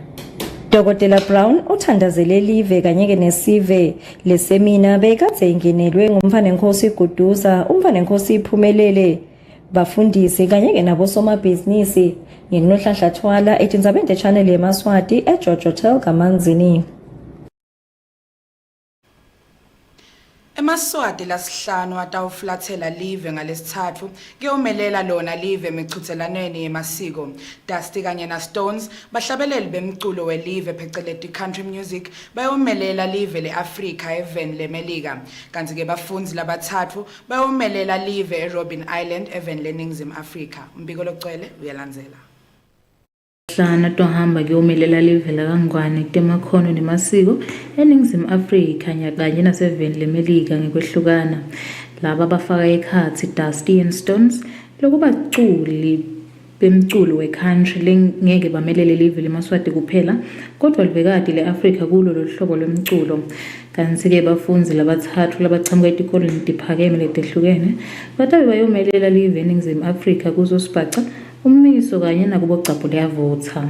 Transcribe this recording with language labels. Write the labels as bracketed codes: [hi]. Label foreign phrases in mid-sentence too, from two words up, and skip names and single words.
[ss] Dr. Brown uthandazele live kanye ke nesive lesemina bekadze ingenelwe ngumfana Nkosi Guduza umfana Nkosi iphumelele bafundisi kanye ke nabo somabhizinisi nginohlanhla thwala eTindzaba Channel Yemaswati eGeorge Hotel kaManzini. Emaswati lasihlanu atawuflathela live ngalesithathu kuyomelela lona live emichutselaneni yemasiko. Dusty kanye na Stones bahlabeleli bemculo welive pheceleti [en] country music [ss] bayomelela live leAfrika eveni lemelika kanti ke bafundzi labathathu bayomelela live eRobben Island eveni leNingizimu Afrika. Umbiko logcwele uyalandzela. Hlana tohamba kuyomelela live la kangwane kutemakhono nemasiko eNingizimu Afrika kanye naseveni lemelika ngekwehlukana laba bafaka ekhathi Dusty and Stones lokubaculi bemculo we-country lengeke bamelele live leMaswati kuphela kodwa livekati le-Afrika kulo lolu hlobo lwemculo. Kanti-ke bafundzi labathathu labachamuka etikoleni tiphakeme letehlukene batabe bayomelela live eNingizimu Afrika kuzo Sibhaca, uMmiso kanye nakubo Gcabu liyavotha.